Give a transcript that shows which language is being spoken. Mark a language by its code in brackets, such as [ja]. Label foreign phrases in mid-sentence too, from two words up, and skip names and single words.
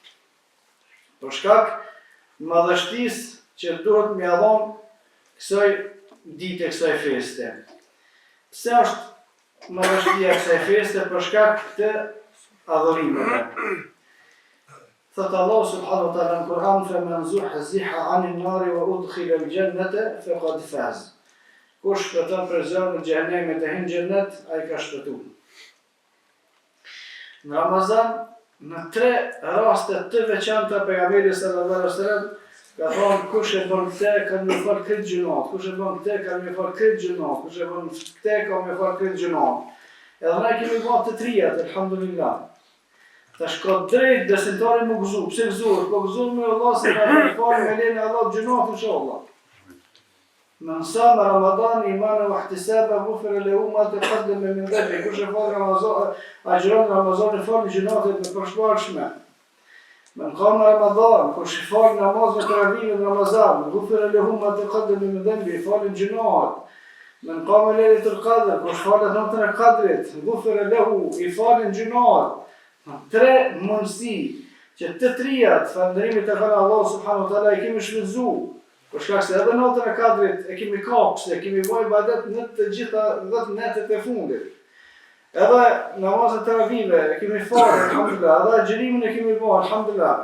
[sq] Për shkak madhështisë që duhet m'ia dhënë kësaj dite, kësaj feste. Pse është madhështia kësaj feste? Për shkak të adhurimeve. Thot [ar] الله سبحانه وتعالى [sq] në Kur'an, [ar] فَمَنْ زُحْزِحَ عَنِ النَّارِ وَأُدْخِلَ الْجَنَّةَ فَقَدْ فَازَ. [sq] Kush shpëton për zjarrin e xhenemit e hyn xhennet, ai ka shpëtuar. Në Ramazan, në 3 raste të veçanta pejgamberi [ar] صلى الله عليه وسلم [sq] ka thonë kush e bën këtë ka më fal këtë gjunat, kush e bën këtë ka më fal këtë gjunat, kush e bën këtë ka më fal këtë gjunat. Edhe ne kemi bërë të trijat, alhamdulillah. Tash ka drejt besimtari më gëzu, pse gëzuar? Po gëzuar me Allah se ka më fal me lenin Allah gjunat inshallah. [ar] من صام رمضان إيمانا واحتسابا غفر له ما تقدم من ذنبه. [sq] Kush e fal Ramazan, agjiron Ramazan fal gjunatet me përshpërshme. [ar] من قام رمضان, [sq] kush e fal namazin e taravihit në Ramazan, [ar] غفر له ما تقدم من ذنبه, [sq] fal gjunat. [ar] من قام ليلة القدر, [sq] kush falet natën e Kadrit, [ar] غفر له, [sq] I falin gjunat. 3 mundësi që të trijat falënderimit e kanë [ar] الله سبحانه وتعالى [sq] I kemi shfrytzuar. Për shkak se edhe natën e Kadrit e kemi kapse, e kemi bërë ibadet në të gjitha 10 netet e fundit. Edhe namazet taravive e kemi falë, alhamdulillah, edhe agjërimin e kemi bërë, alhamdulillah.